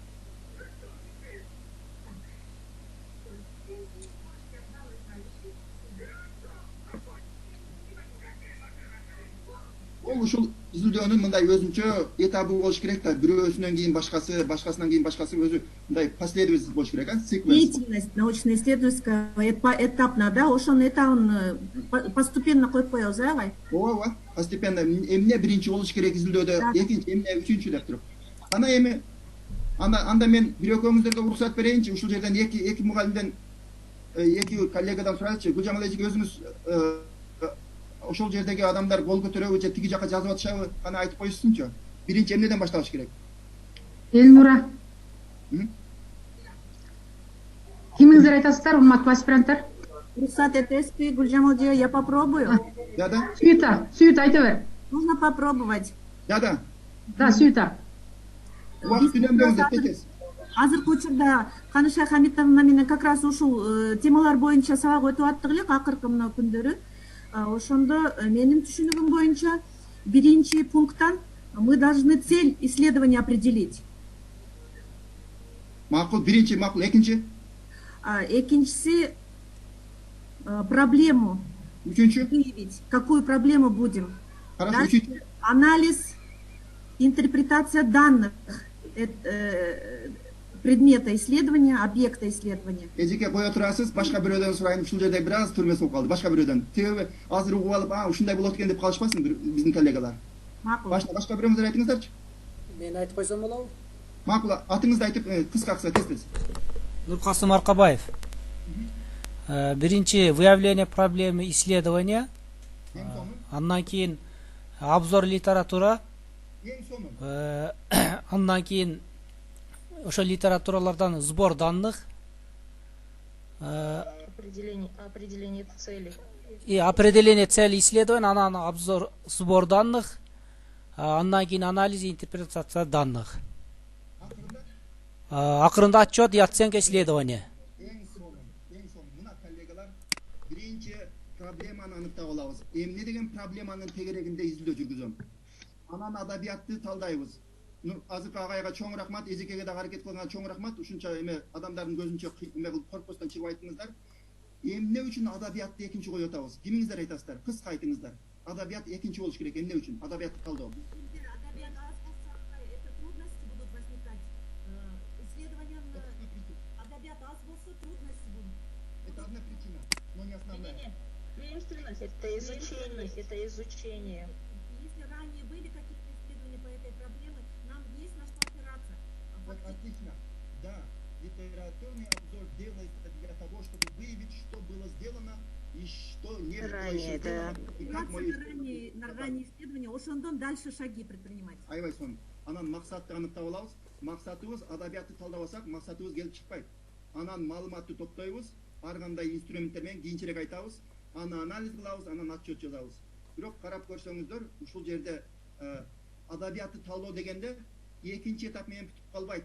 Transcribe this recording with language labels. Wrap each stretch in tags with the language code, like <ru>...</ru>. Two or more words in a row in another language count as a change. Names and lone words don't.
<ky>Ушул изилдөөнүн мындай өзүнчө этабы болуш керек да, бирөөсүнөн кийин башкасы, башкасынан кийин башкасы өзү мындай последовательность болуш керек,</ky> <ru>Деятельность научно-исследовательская этапна, да,</ru> <ky>ошонун этабын постепенно коюп коебуз, агай? Ооба, постепенно эмне биринчи болуш керек изилдөөдө, экинчи эмне, үчүнчү деп туруп. Ана эми анда мен бир экөөңүздөргө уруксат берейинчи, ушул жерден эки мугалимден, эки коллегадан сурайлычы. Гүлжамал эже өзүңүз ошол жердеги адамдар кол көтөрөбү же тиги жака жазып атышабы, кана айтып коюшсунчу. Биринчи эмнеден башталыш керек? Элнура. Hı? Кимиңиздер айтасыздар, урматтуу аспиранттар? Рухсат этесизби, Гүлжамал эже,</ky> <ru>я попробую. Да.</ru> <ky>Сүйүт айта бер.</ky> <ru>Нужно попробовать. Да. Да, Сүйүт.</ru> <ky>Убакыт үнөмдөңүздөр текес. Азыркы учурда Каныша Хамитовна менен</ky> <ru>как раз</ru> <ky>ушул темалар боюнча сабак өтүп аттык элек акыркы мына күндөрү. Ошондо менин түшүнүгүм боюнча биринчи пункттан</ky> <ru>мы должны цель исследования определить.</ru> <ky>Макул, биринчи, макул, экинчи. Экинчиси проблему Үчүнчү.</ky> <ru>выявить. Какую проблему будем? Хорошо, Дальше</ru> <ky>үчүнчү.</ky> <ru>анализ, интерпретация данных предмета исследования, объекта исследования.</ru> <ky>Эжеке кое турасыз, башка бирөөдөн сурайын, ушул жерде бир аз түрмө болуп калды. Башка бирөөдөн. Себеби азыр угуп алып, ушундай болот экен деп калышпасын биздин коллегалар. Макул. Башка бирөөңүздөр айтыңыздарчы. Мен айтып койсом болобу? Макул, атыңызды айтып, кыска тез.</ky> <ru>Нуркасым Аркабаев. Биринчи выявление проблемы исследования,</ru> <ky>Эң соңу. андан кийин</ky> <ru>обзор литература,</ru> <ky>Эң соңу. андан кийин ошо литературалардан</ky> <ru>сбор данных, Определение цели. и определение цели исследования, анан обзор, сбор данных,</ru> <ky>андан кийин</ky> <ru>анализ и интерпретация данных. Акырында отчет и оценка исследования.</ru> <ky>Эң соңу. Мына коллегалар биринчи проблеманы аныктап алабыз. Эмне деген проблеманын тегерегинде изилдөө жүргүзөм. Анан адабиятты талдайбыз. Азыркы агайга чоң рахмат, эжекеге да аракет кылган чоң рахмат. Ушунча адамдардын көзүнчө эме кылып коркпостон чыгып айттыңыздар. Эмне үчүн адабиятты экинчи коюп атабыз? Кимиңиздер айтасыздар? Кыска айтыңыздар. Адабият экинчи болуш керек. Эмне үчүн? Адабиятты талдоо.</ky> <ru>Это одна причина, но не основная. Это изучение. Если ранее были какие-то исследования по этой проблеме, нам есть на что опираться. Вот отлично. Да, литературный обзор делается для того, чтобы выявить, что было сделано и что не было Ранее, еще сделано. И как мы... На ранние исследования, ошондон дальше шаги предпринимать.</ru> <ky>Айбай сон. Анан максатты аныктап алабыз. Максатыбыз адабиятты талдабасак, максатыбыз келип чыкпайт. Анан маалыматты топтойбуз, ар кандай инструменттер менен кийинчерээк айтабыз. Аны анализ кылабыз, анан отчет жазабыз. Бирок карап көрсөңүздөр, ушул жерде адабиятты талдоо дегенде экинчи этап менен бүтүп калбайт.</ky>